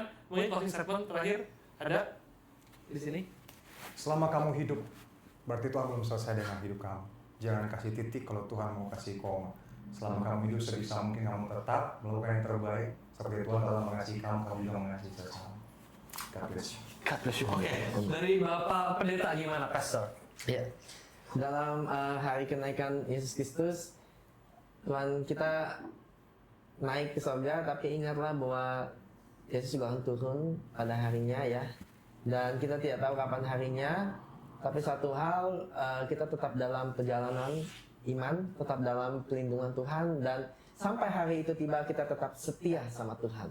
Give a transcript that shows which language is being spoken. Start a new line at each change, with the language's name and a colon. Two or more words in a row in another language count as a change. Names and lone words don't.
Indonesian: Mungkin
English: closing statement
Indonesian: terakhir ada di sini. Selama kamu hidup berarti Tuhan belum selesai dengan hidup kamu. Jangan kasih titik kalau Tuhan mau kasih koma. Selama kamu hidup sebisa mungkin kamu tetap melakukan yang terbaik. Seperti Tuhan telah mengasihi kamu, kamu juga mengasihi sesama.
English: God bless you. God bless you.
Indonesian: Oke, dari Bapak Pendeta gimana, Pastor? Ya. Dalam hari kenaikan Yesus Kristus, Tuhan kita naik ke surga, tapi ingatlah bahwa Yesus juga akan turun pada harinya ya. Dan kita tidak tahu kapan harinya, tapi satu hal kita tetap dalam perjalanan iman, tetap dalam perlindungan Tuhan, dan sampai hari itu tiba kita tetap setia sama Tuhan.